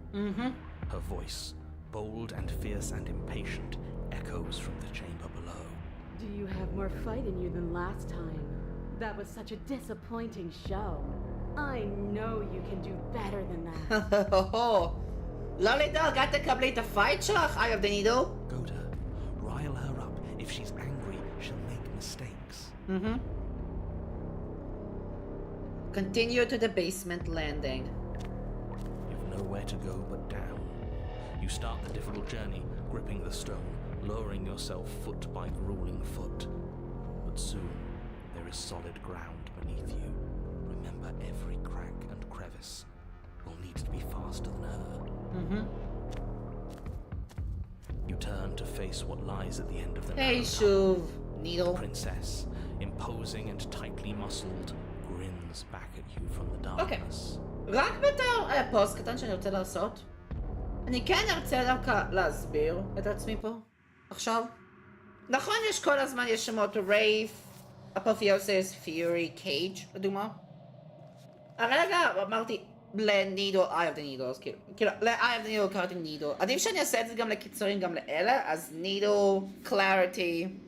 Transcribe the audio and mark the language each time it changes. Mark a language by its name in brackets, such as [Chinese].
[English] Her voice, bold and fierce and impatient, echoes from the chamber below. Do you have more fight in you than last time? That was such a disappointing show. I know you can do better than that. [Hebrew] לא לדאוג, את תקבלי את הפייט שלך, Eye of the Needle. [English] Go to her. Rile her up. If she's angry, she'll make mistakes. Continue to the basement landing. You've nowhere to go but down. You start the difficult journey, gripping the stone, lowering yourself foot by grueling foot. But soon, there is solid ground beneath you. Remember every crack and crevice. You'll need to be faster than her. You turn to face what lies at the end of the Hey, narrow Shuv, Needle. The princess, imposing and tightly muscled, grins back at you from the [Hebrew] אוקיי. [English] darkness. [Hebrew] רק בתור פוסט קטן שאני רוצה לעשות. אני כן ארצה דווקא להסביר את עצמי פה, עכשיו. נכון, יש כל הזמן, יש שמות רייף, אפופיוסיס, פיורי, קייג' לדוגמה. הרגע אמרתי לנידו, Eye of the Needle, אז כאילו, ל-Eye of the Needle קראתי נידו. עדיף שאני אעשה את זה גם לקיצורים, גם לאלה, אז נידו, קלאריטי.